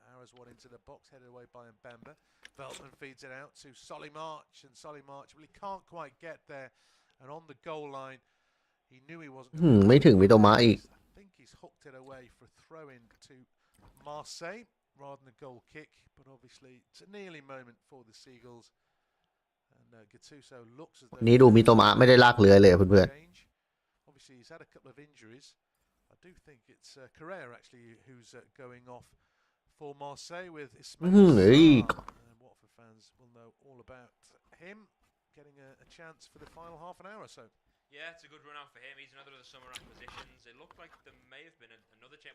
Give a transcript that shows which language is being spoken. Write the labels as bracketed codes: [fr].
[en] Arrows one into the box, headed away by Mbemba. Veltman feeds it out to Solly March, and Solly March really can't quite get there. And on the goal line, he knew he wasn't. [th] ไม่ถึงมิโตมะอีก [en] I think he's hooked it away for a throw-in to Marseille rather than a goal kick. But obviously, it's a nearly moment for the Seagulls. And Gattuso looks as though [th] นี่ดูมิโตมะไม่ได้ลากเรือเลยเพื่อน [en] Obviously, he's had a couple of injuries. I do think it's Correa actually who's going off for Marseille with Ismail. Watford fans will know all about him getting a chance for the final half an hour or so. Yeah, it's a good run out for him. He's another of the summer acquisitions. It looked like there may have been another change.